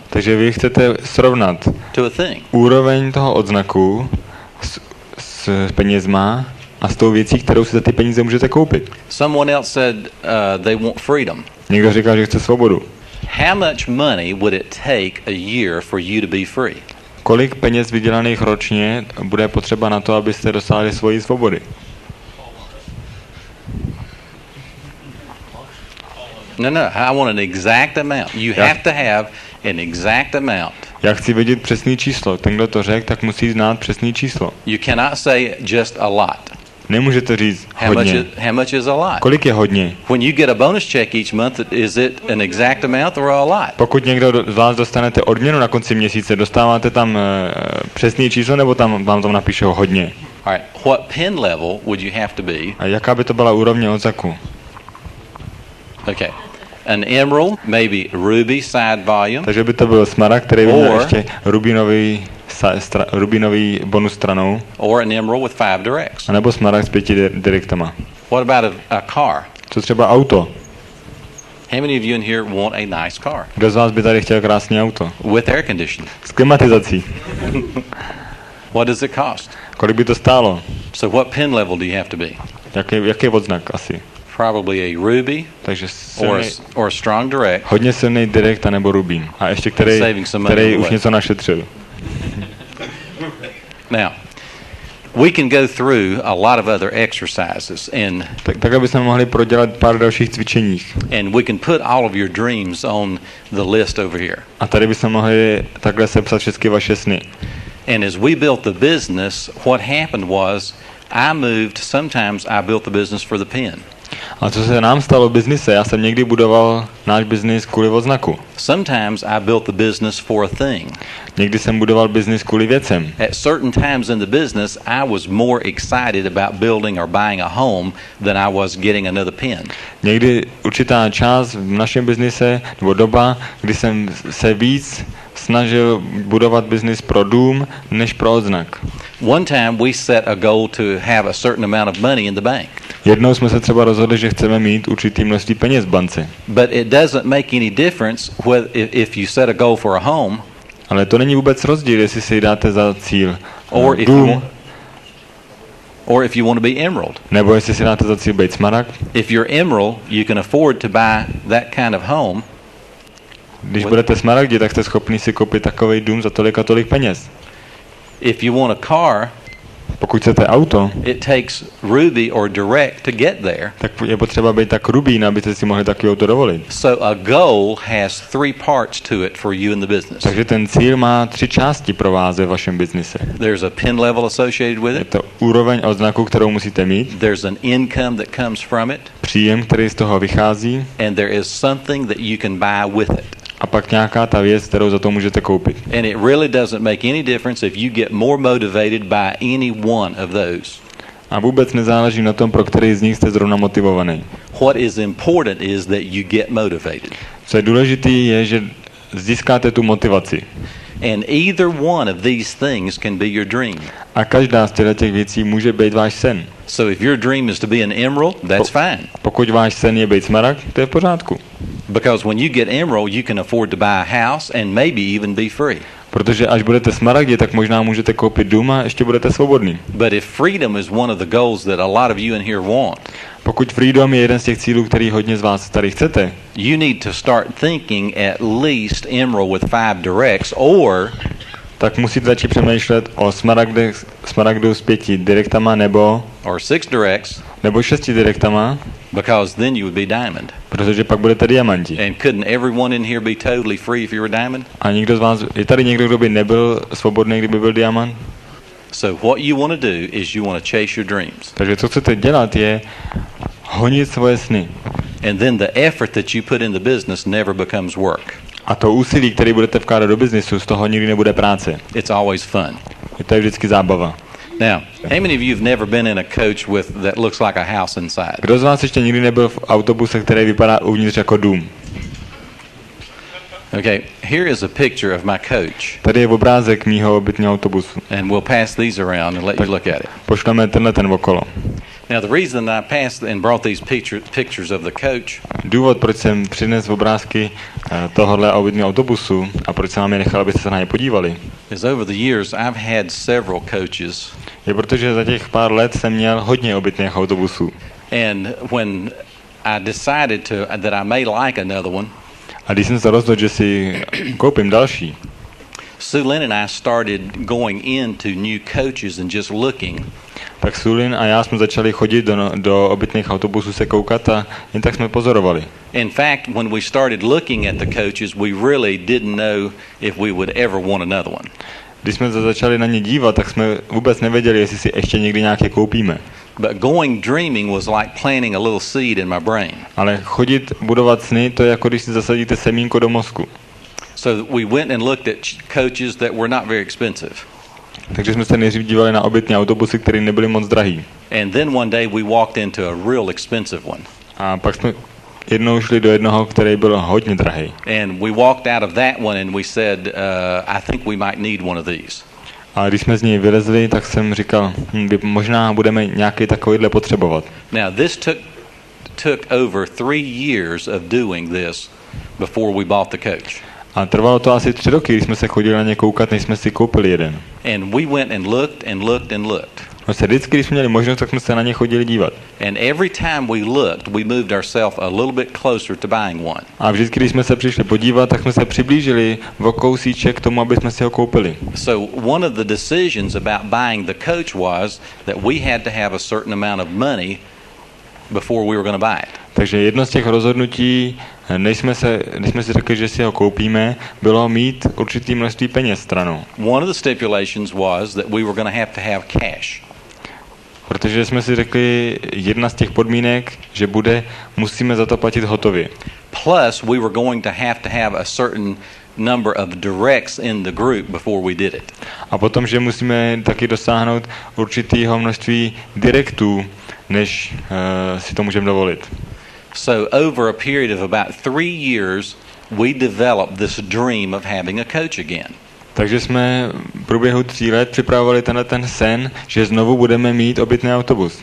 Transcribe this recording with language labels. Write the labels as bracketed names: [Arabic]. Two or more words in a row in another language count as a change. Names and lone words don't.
[Czech] Takže vy chcete srovnat [English] to a thing. [Czech] Úroveň toho odznaku s penězma a s tou věcí, kterou si za ty peníze můžete koupit. [English] Someone else said they want freedom. [Czech] Někdo říkal, že chce svobodu. [English] How much money would it take a year for you to be free? [Czech] Kolik peněz vydělaných ročně bude potřeba na to, abyste dosáhli svoji svobody? [English] No, I want an exact amount. You have to have an exact amount. [Czech] Já chci vědět přesný číslo. Ten, kdo to řekl, tak musí znát přesný číslo. [English] You cannot say just a lot. [Czech] Nemůžete říct hodně. [English] How much is a lot? [Czech] Kolik je hodně? [English] When you get a bonus check each month, is it an exact amount or a lot? [Czech] Pokud někdo z vás dostanete odměnu na konci měsíce, dostáváte tam přesný číslo, nebo tam vám tam napíšou hodně? [English] All right. What pen level would you have to be? [Czech] A jaká by to byla úrovně odznaku? [English] Okay. An emerald, maybe ruby side volume. [Czech] Takže by to byl smaragd, který by měl ještě rubinový bonus stranou. [English] Or an emerald with 5 directs. [Czech] A nebo smaragd s 5 direktama. [English] What about a car? [Czech] Co třeba auto? [English] How many of you in here want a nice car? [Czech] Kdo z vás by tady chtěl krásné auto? [English] With air conditioning. [Czech] S klimatizací. [English] What does it cost? [Czech] Kolik by to stálo? [English] So what pen level do you have to be? [Czech] Jaký je odznak asi? [English] Probably a ruby. [Czech] Takže [English] or a strong direct. [Czech] Hodně silný direkt a nebo rubín. A ještě který už něco našetřil. [English] Now, we can go through a lot of other exercises and [Czech] tak bychom mohli prodělat pár dalších cvičení. [English] And we can put all of your dreams on the list over here. [Czech] A tady bychom mohli takhle sepsat všechny vaše sny. [English] And as we built the business, what happened was sometimes I built the business for the pen. [Czech] A co se nám stalo v biznise? Já jsem někdy budoval náš biznis kvůli odznaku. [English] Sometimes I built the business for a thing. [Czech] Někdy jsem budoval biznis kvůli věcem. [English] At certain times in the business, I was more excited about building or buying a home than I was getting another pen. [Czech] Někdy určitá část v našem biznise nebo doba, kdy jsem se víc snažil budovat biznis pro dům než pro odznak. [English] One time we set a goal to have a certain amount of money in the bank. [Czech] Jednou jsme se třeba rozhodli, že chceme mít určitý množství peněz v bance. [English] But it doesn't make any difference if you set a goal for a home. [Czech] Ale to není vůbec rozdíl, jestli si dáte za cíl dům, [English] or if you want to be emerald. [Czech] Nebo jestli si dáte za cíl být smaragd. [English] If you're emerald, you can afford to buy that kind of home. [Czech] Když budete smaragdi, tak jste schopni si koupit takový dům za tolik a tolik peněz. [English] If you want a car, [Czech] pokud chcete auto, [English] it takes ruby or direct to get there. [Czech] Tak je potřeba být tak rubín, abyste si mohli takový auto dovolit. [English] So a goal has 3 parts to it for you in the business. [Czech] Takže ten cíl má 3 části pro vás ve vašem biznise. [English] There's a pen level associated with it. [Czech] Je to úroveň odznaku, kterou musíte mít. [English] There's an income that comes from it. [Czech] Příjem, který z toho vychází. [English] And there is something that you can buy with it. [Czech] A pak nějaká ta věc, kterou za to můžete koupit. [English] And it really doesn't make any difference if you get more motivated by any one of those. [Czech] A vůbec nezáleží na tom, pro který z nich jste zrovna motivovaný. [English] What is important is that you get motivated. [Czech] Co je důležité je, že získáte tu motivaci. [English] And either one of these things can be your dream. [Czech] A každá z těch věcí může být váš sen. [English] So if your dream is to be an emerald, that's fine. [Czech] Pokud váš sen je být smaragd, to je v pořádku. [English] Because when you get emerald, you can afford to buy a house and maybe even be free. [Czech] Protože až budete smaragdi, tak možná můžete koupit dům a ještě budete svobodný. [English] But if freedom is one of the goals that a lot of you in here want, [Czech] pokud freedom je jeden z těch cílů, který hodně z vás tady chcete, [English] you need to start thinking at least emerald with 5 directs, or [Czech] tak musíte začít přemýšlet o smaragdu s 5 direktama nebo [English] 6 directs, [Czech] nebo 6 direktama, [English] because then you would be diamond. [Czech] Protože pak budete diamanti. [English] And couldn't everyone in here be totally free if you were a diamond? [Czech] A někdo z vás, je tady někdo, kdo by nebyl svobodný, kdyby byl diamant? [English] So what you want to do is you want to chase your dreams. [Czech] Takže co chcete dělat je honit svoje sny. [English] And then the effort that you put in the business never becomes work. [Czech] A to úsilí, které budete vkládat do biznisu, z toho nikdy nebude práce. [English] It's always fun. [Czech] Je to vždycky zábava. [English] Now, how many of you have never been in a coach with that looks like a house inside? [Czech] Kdo z vás ještě nikdy nebyl v autobuse, který vypadá uvnitř jako dům? [English] Okay, here is a picture of my coach. [Czech] Tady je obrázek mýho obytného autobusu. [English] And we'll pass these around and let you look at it. [Czech] Pošleme ten okolo. [English] Now the reason I passed and brought these pictures of the coach [Czech] Důvod, proč jsem přinesl obrázky tohohle obytného autobusu a proč jsem vám je nechal, abyste se na ně podívali, [English] is over the years I've had several coaches. [Czech] je protože za těch pár let jsem měl hodně obytných autobusů. [English] And when I decided that I may like another one, [Czech] A když jsem se rozhodl, že si koupím další, [English] Lynn and I started going into new coaches and just looking. [Czech] tak Sulin a já jsme začali chodit do obytných autobusů se koukat a jen tak jsme pozorovali. [English] In fact, when we started looking at the coaches, we really didn't know if we would ever want another one. [Czech] Když jsme se začali na ně dívat, tak jsme vůbec nevěděli, jestli si ještě někdy nějaké koupíme. [English] But going dreaming was like planting a little seed in my brain. [Czech] Ale chodit, budovat sny, to je jako když si zasadíte semínko do mozku. [English] So we went and looked at coaches that were not very expensive. [Czech] Takže jsme se nejdřív dívali na obytné autobusy, které nebyly moc drahý. [English] And then one day we walked into a real expensive one. [Czech] A pak jsme jednou šli do jednoho, který byl hodně drahý. [English] And we walked out of that one and we said, I think we might need one of these. [Czech] A když jsme z něj vylezli, tak jsem říkal, možná budeme nějaký takovýhle potřebovat. [English] Now this took over 3 years of doing this before we bought the coach. [Czech] A trvalo to asi 3 roky, když jsme se chodili na ně koukat, než jsme si koupili jeden. [English] And we went and looked and looked and looked. [Czech] A vždycky, když jsme měli možnost, tak jsme se na ně chodili dívat. [English] And every time we looked, we moved ourselves a little bit closer to buying one. [Czech] A vždycky, když jsme se přišli podívat, tak jsme se přiblížili o kousíček k tomu, aby jsme si ho koupili. [English] So one of the decisions about buying the coach was that we had to have a certain amount of money before we were going to buy it. [Czech] Takže jedno z těch rozhodnutí, než jsme si řekli, že si ho koupíme, bylo mít určitý množství peněz stranou. [English] One of the stipulations was that we were going to have cash. [Czech] Protože jsme si řekli, jedna z těch podmínek, že musíme za to platit hotově. [English] Plus, we were going to have a certain number of directs in the group before we did it. [Czech] A potom, že musíme taky dosáhnout určitého množství direktů, než si to můžeme dovolit. [English] So over a period of about 3 years, we developed this dream of having a coach again. [Czech] Takže jsme v průběhu 3 let připravovali ten sen, že znovu budeme mít obytný autobus.